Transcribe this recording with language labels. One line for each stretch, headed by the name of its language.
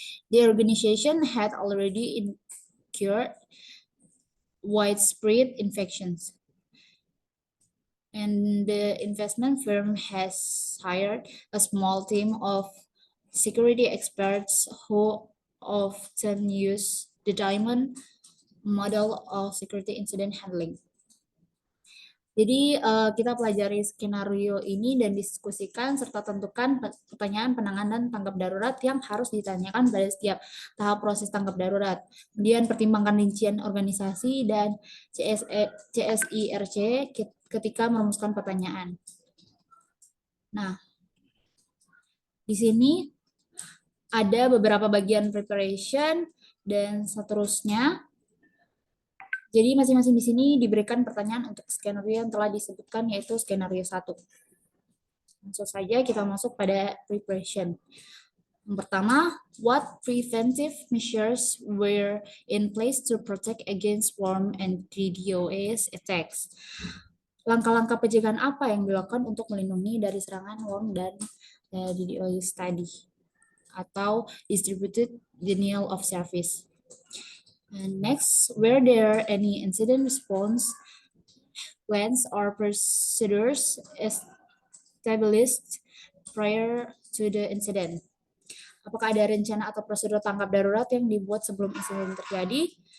English: The organization had already incurred widespread infections, and the investment firm has hired a small team of security experts who often use the diamond model of security incident handling.
Indonesian: Jadi kita pelajari skenario ini dan diskusikan serta tentukan pertanyaan penanganan tanggap darurat yang harus ditanyakan pada setiap tahap proses tanggap darurat. Kemudian pertimbangkan rincian organisasi dan CSIRC ketika merumuskan pertanyaan. Nah, di sini ada beberapa bagian preparation dan seterusnya. Jadi masing-masing di sini diberikan pertanyaan untuk skenario yang telah disebutkan, yaitu skenario 1. Langsung saja kita masuk pada preparation. Yang pertama,
English: what preventive measures were in place to protect against worm and DDoS attacks?
Indonesian: Langkah-langkah pencegahan apa yang dilakukan untuk melindungi dari serangan worm dan DDoS tadi? Atau
English: distributed denial of service. And next, were there any incident response plans or procedures established prior to the incident?
Indonesian: Apakah ada rencana atau prosedur tanggap darurat yang dibuat sebelum insiden terjadi?